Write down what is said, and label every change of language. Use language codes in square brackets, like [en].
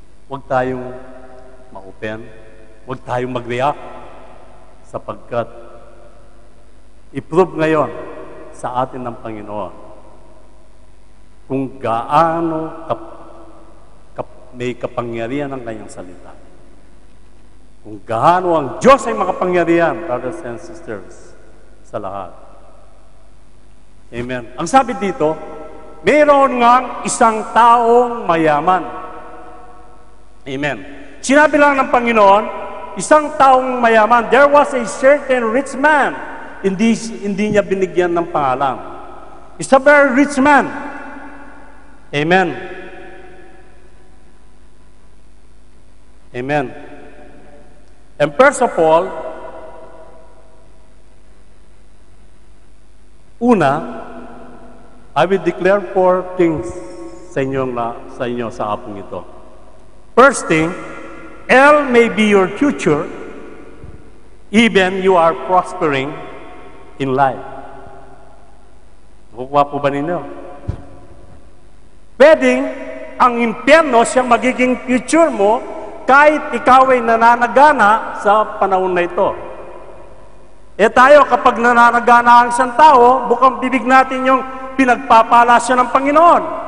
[tl] Huwag tayong ma-open, huwag tayong mag-react, sapagkat i-prove ngayon sa atin ng Panginoon kung gaano may kapangyarihan ang kanyang salita. Kung gaano ang Diyos ay makapangyarihan, brothers and sisters, sa lahat. Amen. Ang sabi dito, mayroon ngang isang taong mayaman. Amen. Sinabi lang ng Panginoon, isang taong mayaman, [en] there was a certain rich man [tl] hindi niya binigyan ng pangalan. [en] He's a very rich man. Amen. Amen. And first of all, una, I will declare 4 things [tl] sa inyo sa hapong ito. [en] First thing, L may be your future, even you are prospering in life. [tl] Nakukuha po ba ninyo? Pwedeng ang impyerno siyang magiging future mo kahit ikaw ay nananagana sa panahon na ito. Tayo, kapag nananagana ang isang tao, bukang bibig natin yung pinagpapala siya ng Panginoon.